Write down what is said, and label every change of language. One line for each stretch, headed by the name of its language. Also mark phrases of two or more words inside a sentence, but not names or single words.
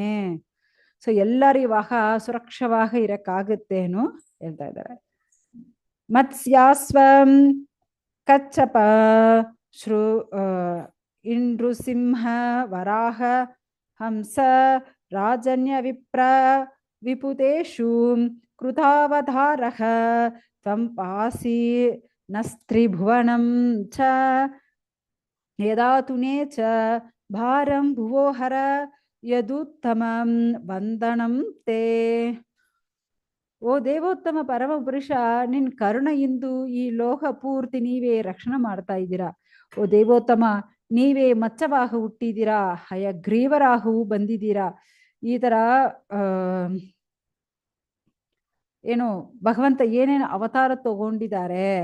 Kannada: ಸೊ ಎಲ್ಲರೂ ಇವಾಗ ಸುರಕ್ಷವಾಗಿ ಇರಕ್ಕಾಗುತ್ತೇನು ಹೇಳ್ತಾ ಇದ್ದಾರೆ.
Sanskrit: ಮತ್ಸ್ಯಾಸ್ವಂ ಕಚ್ಚಪ ನೃಸಿಂಹ ವರಾಹ ಹಂಸ ರಾಜನ್ಯ ವಿಪ್ರ ವಿಪುತೇಷು ಕೃತಾವತಾರಃ ತ್ವಂ ಪಾಸಿ ನಸ್ತ್ರಿಭುವನಂ ಚ ಯದಾತುನೇ ಚ ಭಾರಂ ಭುವೋಹರ ಯದುತ್ತಮಂ ವಂದನಂ ತೇ.
Kannada: ಓ ದೇವೋತ್ತಮ ಪರಮ ಪುರುಷ, ನಿನ್ ಕರುಣೆಯಿಂದ ಈ ಲೋಕ ಪೂರ್ತಿ ನೀವೇ ರಕ್ಷಣೆ ಮಾಡ್ತಾ ಇದ್ದೀರಾ. ಓ ದೇವೋತ್ತಮ, ನೀವೇ ಮಚ್ಚವಾಗ ಹುಟ್ಟಿದ್ದೀರಾ, ಹಯಗ್ರೀವರಾಗೂ ಬಂದಿದ್ದೀರಾ. ಈ ತರ ಏನು ಭಗವಂತ ಏನೇನು ಅವತಾರ ತಗೊಂಡಿದ್ದಾರೆ.